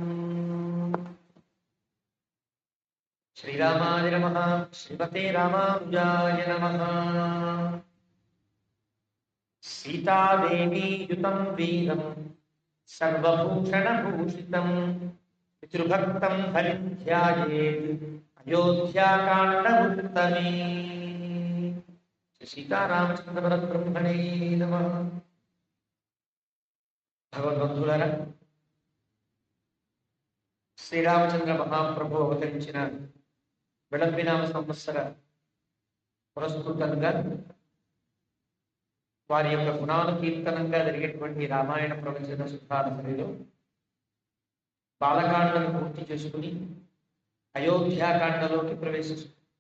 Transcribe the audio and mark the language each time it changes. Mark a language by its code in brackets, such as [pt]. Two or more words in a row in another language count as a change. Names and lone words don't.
[sa] श्रीरामाय नमः श्रीमते रामानुजाय नमः सीतादेवी युतं वीरं सर्वभूषणभूषितं पितृभक्तं हरिं ध्यायेत् अयोध्याकाण्डमुत्तमे सीतारामचन्द्रपरब्रह्मणे नमः [te] भगवद्बन्धुलारा శ్రీరామచంద్ర మహాప్రభు అవతరించిన విళంబినామ సంవత్సర పురస్కృతంగా వారి యొక్క గుణాలు కీర్తనంగా జరిగేటువంటి రామాయణ ప్రవచన శుద్ధార్థిలో బాలకాండను పూర్తి చేసుకుని అయోధ్యాకాండలోకి ప్రవేశిస్తుంది.